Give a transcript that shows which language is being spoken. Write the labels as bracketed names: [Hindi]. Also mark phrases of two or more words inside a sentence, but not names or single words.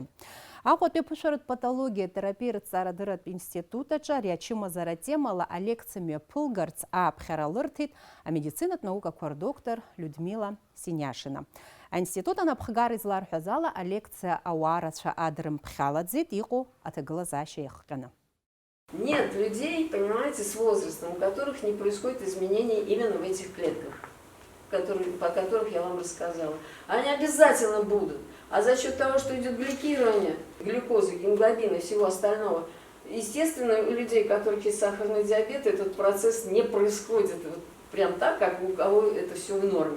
[Abkhazian] Аҟәатәи аԥышәаратә патологиа терапиа рыҭҵаарадырратә институт аҿы ари ачымазара темала алекциа мҩаԥылгарц ааԥхьара лырҭеит амедицинатә наукақәа рдоктор Людмила Синиашина. Аинститут анапхгара изларҳәаз ала алекциа ауаа рацәа адрымԥхьалаӡеит, иҟоу аҭагылазаашьа иахҟьаны. [Russian] Нет людей, понимаете, с возрастом, у которых не происходит изменений именно в этих клетках, по которых я вам рассказала. Они обязательно будут. А за счет того, что идет гликирование глюкозы, гемоглобина и всего остального, естественно, у людей, у которых есть сахарный диабет, этот процесс не происходит вот прям так, как у кого это все в норме.